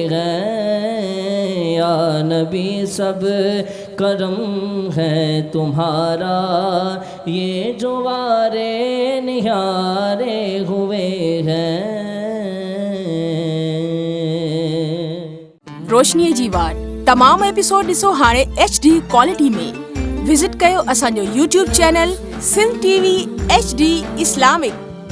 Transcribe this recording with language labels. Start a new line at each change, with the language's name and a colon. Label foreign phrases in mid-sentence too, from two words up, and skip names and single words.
Urdu: ہیں، یا نبی سب کرم ہے تمہارا، یہ جو وارے نیارے ہوئے ہیں۔
Sindhi: روشنی جی وار تمام ایپیسوڈ ॾिसो हाणे HD क्वालिटी में। विज़िट कयो असांजो YouTube चैनल सिंध TV HD इस्लामिक।